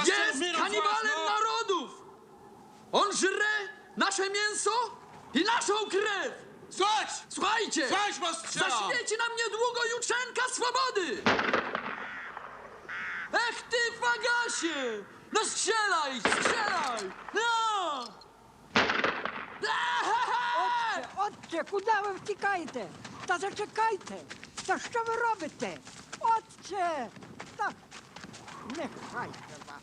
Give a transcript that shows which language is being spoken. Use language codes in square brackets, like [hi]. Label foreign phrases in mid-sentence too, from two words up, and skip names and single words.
[pl] jest kanibalem narodów! On żre nasze mięso i naszą krew! Słuchaj! Słuchajcie! Słuchaj, postrzela! Zaświeci nam niedługo jutrzenka swobody! Ech ty, fagasie! No strzelaj, strzelaj! No! [uk] Отче, куди ви втікаєте? Та зачекайте! Та що ви робите? Отче! Та нехай вас!